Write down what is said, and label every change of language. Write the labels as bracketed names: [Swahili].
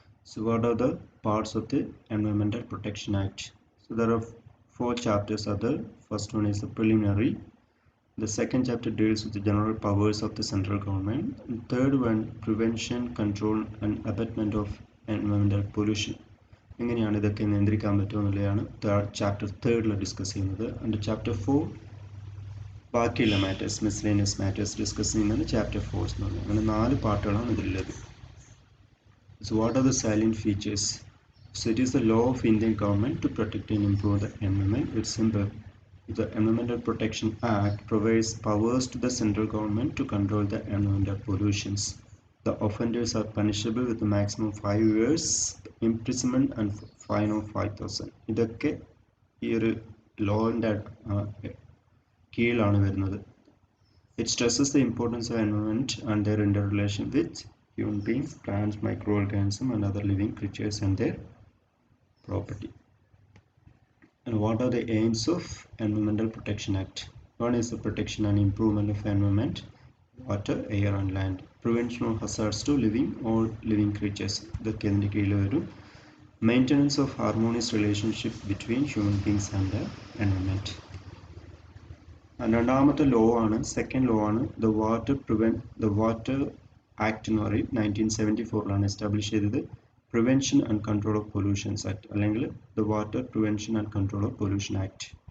[English] So what are the parts of the Environmental Protection Act? So there are 4 chapters are there. First one is the preliminary. The second chapter deals with the general powers of the central government. And third one, prevention, control and abatement of environmental pollution. [Malayalam] എങ്ങനെയാണ് ഇതൊക്കെ നിയന്ത്രിക്കാൻ പറ്റുമെന്നുള്ളതാണ് chapter 3 discuss ചെയ്യുന്നത്. And chapter 4 ബാക്കിയുള്ള matters, miscellaneous matters discuss ചെയ്യുന്നതാണ് chapter 4 എന്ന് പറയുന്നത്. അങ്ങനെ 4 പാർട്ടുകളാണ് ഇതിലുള്ളത്. [English] So what are the salient features? So it is the law of Indian government to protect and improve the environment. It's simple. The Environmental Protection Act provides powers to the central government to control the environmental pollutions. The offenders are punishable with a maximum 5 years imprisonment and fine of 5,000. [Malayalam] ഇതൊക്കെ ഈ ഒരു ലോന്റെ കീഴിലാണ് വരുന്നത്. [English] It stresses the importance of environment and their interrelation with human beings, plants, microorganisms and other living creatures and their property. And what are the aims of Environmental Protection Act? One is the protection and improvement of environment, water, air and land. Prevention of hazards to all living creatures. [Malayalam] ഇതൊക്കെ ഇതിൻ്റെ കീഴിൽ വരും. [English] Maintenance of harmonious relationship between human beings and the environment. [Malayalam] രണ്ടാമത്തെ law ആണ്, second law ആണ് the water act എന്ന് പറയും. [English] 1974 establish ചെയ്തത് prevention and control of pollutions act, അല്ലെങ്കിൽ the water prevention and control of pollution act.